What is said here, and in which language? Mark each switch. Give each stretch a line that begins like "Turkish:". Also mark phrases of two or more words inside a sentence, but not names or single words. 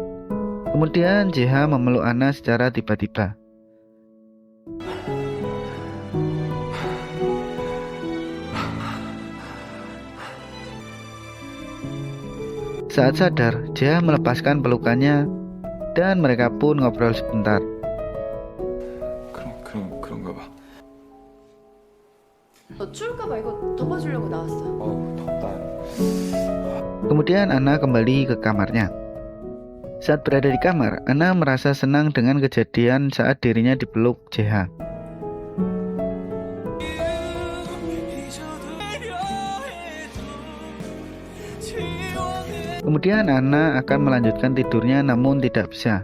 Indonesian: Kemudian JH memeluk Anna secara tiba-tiba. Saat sadar, JH melepaskan pelukannya dan mereka pun ngobrol sebentar.
Korean: 그런가 봐. 너 추울까봐 이거 덮어주려고 나왔어. 덥다.
Indonesian: Kemudian Anna kembali ke kamarnya. Saat berada di kamar, Anna merasa senang dengan kejadian saat dirinya dipeluk JH. Kemudian Anna akan melanjutkan tidurnya namun tidak bisa.